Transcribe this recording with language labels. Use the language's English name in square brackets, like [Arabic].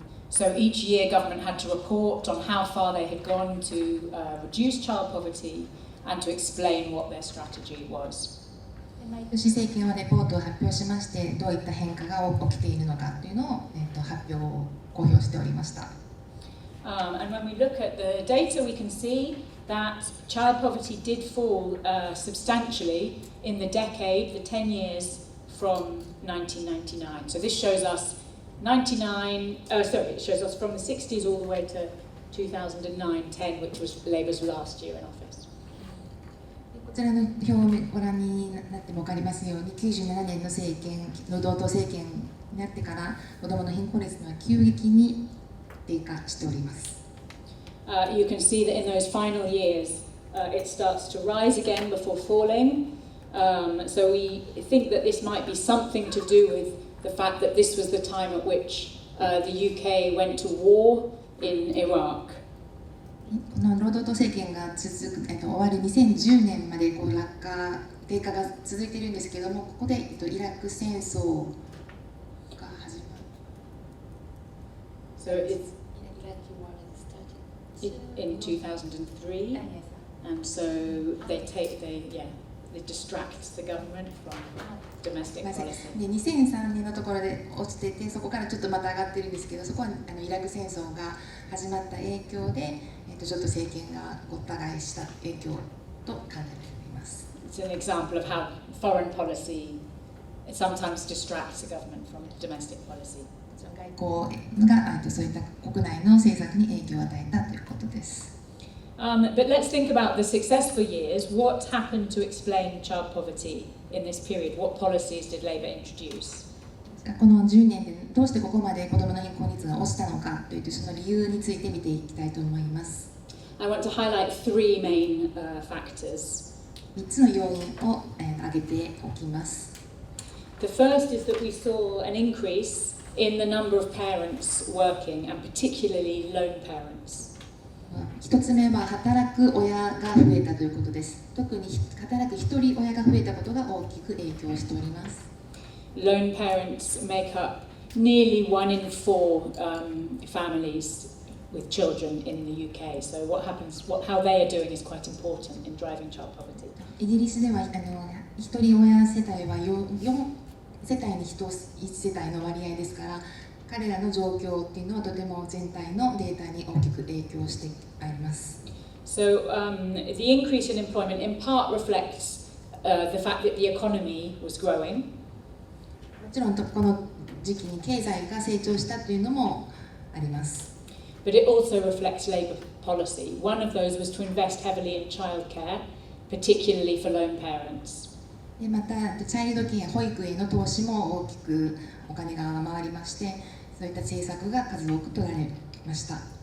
[English] So each year government had to report on how far they had gone to reduce child poverty and to explain what their strategy was. [Japanese] 毎年政権はレポートを発表しまして、どういった変化が起きているのかというのを、発表を公表しておりました。 [English] And when we look at the data, we can see that child poverty did fall substantially in the decade, the 10 years from 1999. So this shows us it shows us from the 60s all the way to 2009-10, which was Labour's last year in office. [Japanese] こちらの表をご覧になっても分かりますように、97年の政権、労働党政権になってから子どもの貧困率は急激に低下しております。 [English] You can see that in those final years, it starts to rise again before falling. So we think that this might be something to do with the fact that this was the time at which the UK went to war in Iraq. [Japanese] この労働党政権が終わる2010年まで低下が続いているんですけれども、ここでイラク戦争が始まる。 [English] So it's in 2003, and so they distract the government from domestic policy. [Japanese] で2003年のところで落ちてて、そこからちょっとまた上がってるんですけど、そこはイラク戦争が始まった影響で、ちょっと政権がごった返した影響と考えられています。 [English] It's an example of how foreign policy it sometimes distracts the government from domestic policy. [Japanese] 外交がそういった国内の政策に影響を与えたということです。 [English] But let's think about the successful years. What happened to explain child poverty in this period? What policies did Labour introduce? [Japanese] この10年でどうしてここまで子どもの貧困率が落ちたのかというその理由について見ていきたいと思います。 [English] I want to highlight three main factors. [Japanese] 3つの要因を挙げておきます。 [English] The first is that we saw an increase in the number of parents working, and particularly lone parents. [Japanese] 1つ目は働く親が増えたということです。特に働く一人親が増えたことが大きく影響しております。 [English] Lone parents make up nearly 1 in 4 families with children in the UK. So how they are doing is quite important in driving child poverty. [Japanese] イギリスでは一人親世帯は4世帯に1世帯の割合ですから、彼らの状況っていうのはとても全体のデータに大きく影響してあります。 [English] So the increase in employment in part reflects the fact that the economy was growing. [Japanese] もちろんこの時期に経済が成長したというのもあります。 [English] But it also reflects Labour policy. One of those was to invest heavily in childcare, particularly for lone parents. [Japanese] でまた、チャイルドケア、保育への投資も大きくお金が回りまして、そういった政策が数多く取られました。